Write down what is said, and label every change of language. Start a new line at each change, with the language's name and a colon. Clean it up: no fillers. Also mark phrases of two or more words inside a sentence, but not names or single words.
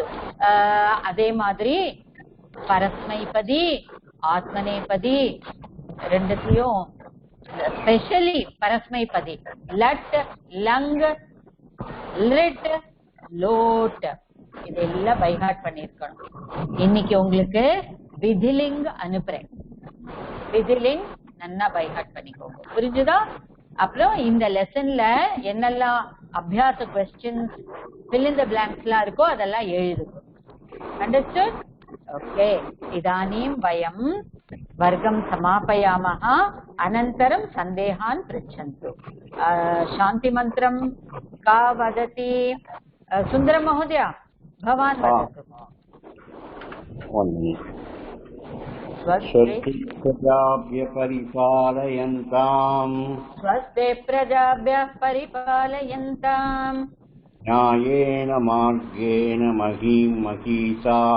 Tamil: அதே மாதிரி பரஸ்மைபதி ஆத்மநேபதி ரெண்டுத்தையும், ஸ்பெஷலி பரஸ்மைபதி லட் லங் லிட் லோட் இதெல்லாம் பைஹார்ட் பண்ணிருக்கணும். இன்னைக்கு உங்களுக்கு விதிலிங் அனுப்புறேன், விதிலிங் நன்னா பைஹார்ட் பண்ணிக்கோங்க. புரிஞ்சுதா? அப்புறம் இந்த லெசன்ல என்னெல்லாம் அபியாச கொஸ்டின்ஸ்
English: fill in the blanks
Tamil: எல்லாம் இருக்கோ அதெல்லாம் எழுதுங்க.
English: Understood? Okay.
Sanskrit: इदानीं वयं वर्गं समापयामः, अनन्तरं सन्देहान् पृच्छन्तु. शान्ति मन्त्रम् का वदति? சுந்தரம் மहोदय भवान् वदतु. स्वस्ति प्रजाभ्यः परिपालयन्ताम्, स्वस्ति प्रजाभ्यः परिपालयन्ताम्, न्यायेन मार्गेण महीं महीषाः,